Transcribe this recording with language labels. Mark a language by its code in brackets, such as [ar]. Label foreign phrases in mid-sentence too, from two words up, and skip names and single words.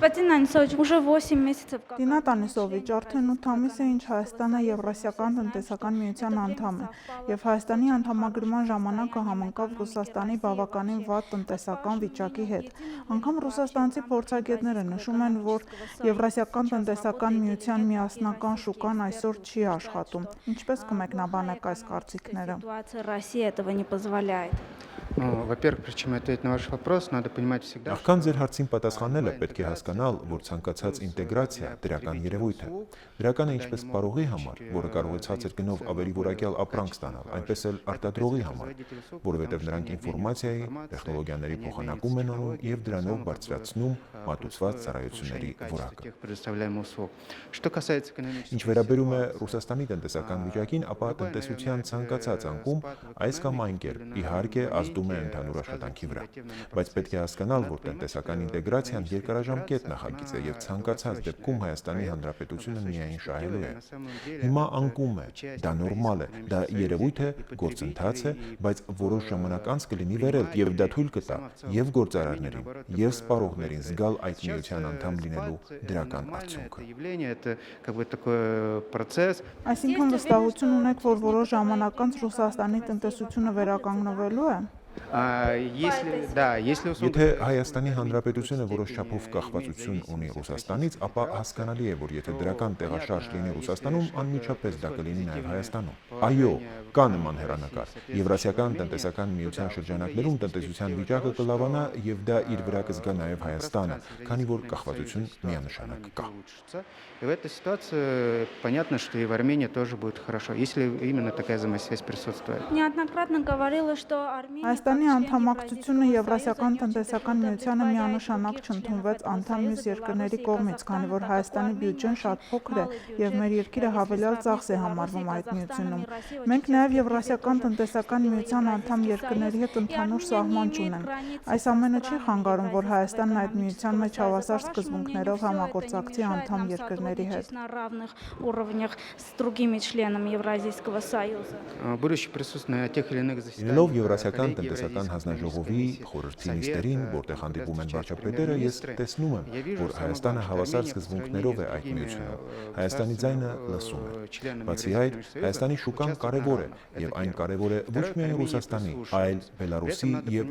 [ru] Анисович, уже 8 месяцев. [hy] Դինա Տանիսովիչ, արդեն 8 ամիս է ինչ Հայաստանը Եվրասիական տնտեսական միության անդամ է, եւ Հայաստանի անդամագրման ժամանակը համընկավ Ռուսաստանի բավականին վատ տնտեսական վիճակի հետ։ Անգամ ռուսաստանցի փորձագետները նշում են, որ Եվրասիական տնտեսական միության միասնական շուկան այսօր չի աշխատում։ Ինչպես կմեկնաբանեք այս կարծիքները։ [ru] Ситуация России этого не позволяет. Во-первых, прежде чем ответить на ваш вопрос, надо понимать всегда, [hy] Նախքան ձեր հարցին պատասխանելը պետք է հասկանալ, որ ցանկացած ինտեգրացիա դրական երևույթ է։ Դրական է ինչպես սպառողի համար, որը կարող է ցածր գնով ավելի որակյալ ապրանք ստանալ, այնպես էլ արտադրողի համար, որովհետև նրանք ինֆորմացիայի, տեխնոլոգիաների փոխանակում են անում եւ դրանով բարձրացնում մատուցված ծառայությունների որակը։ [ru] Что касается экономического [hy] Ինչ վերաբերում է Ռուսաստանի տնտեսական վիճակին, ապա տնտեսության ցանկացած անկում այս կամ այն կերպ իհարկե ազդում է ընդհանուր աշխատանքի վրա, բայց պետք է հասկանալ, որ տնտեսական ինտեգրացիան երկարաժամկետ նախագիծ է եւ ցանկացած դեպքում Հայաստանի Հանրապետությունը միայն շահելու է։ Հիմա անկում է, դա նորմալ է, դա երևույթ է, գործընթաց է, բայց որոշ ժամանակ անց կլինի վերել եւ դա թույլ կտա եւ գործարարներին, եւ սպառողներին զգալ այդ միության անդամ լինելու դրական արդյունքը։ [ru] Это как бы такой процесс. [hy] Այսինքն վստահություն ունեք, որ որոշ ժամանակ անց Ռուսաստանի տնտեսությունը վերականգնվելու է։ [ru] Если [hy] Եթե Հայաստանի Հանրապետությունը որոշ չափով կախվածություն ունի Ռուսաստանից, ապա հասկանալի է, որ եթե դրական տեղաշարժ լինի Ռուսաստանում, անմիջապես դա կլինի նաև Հայաստանում։ Այո, կա նման հեռանկար։ Եվրասիական տնտեսական միության շրջանակներում տնտեսության վիճակը կլավանա եւ դա իր վրա կզգա նաև Հայաստանը, քանի որ կախվածություն միանշանակ կա։ [ru] И в этой ситуации понятно, что и в Армении тоже будет хорошо, если именно такая взаимосвязь присутствует. Неоднократно говорила, что Армения... [hy] Հայաստանի անդամակցությունը Եվրասիական տնտեսական միությանը միանշանակ չընդունվեց անդամ մյուս երկրների կողմից, քանի որ Հայաստանի բյուջեն շատ փոքր է եւ մեր երկիրը հավելյալ ծախս է համարվում այդ միությունում։ Մենք նաեւ Եվրասիական տնտեսական միության անդամ երկրների հետ ընդհանուր սահման չունենք։ Այս ամենը չի խանգարում, որ Հայաստանն այդ միության մեջ հավասար սկզբունքներով համագործակցի անդամ երկրների հետ։ [ru] На равных уровнях с другими членами Евразийского союза. Будущее присутствие на тех или иных [hy] Լինելով Եվրասիական տնտեսական հանձնաժողովի խորհրդի նիստերին, որտեղ հանդիպում են վարչապետերը, ես տեսնում եմ, որ Հայաստանը հավասար սկզբունքներով է այդ միությունում։ Հայաստանի ձայնը լսում է։ Բացի այդ, Հայաստանի շուկան կարևոր է, եւ այն կարևոր է ոչ միայն Ռուսաստանի, այլ Բելարուսի եւ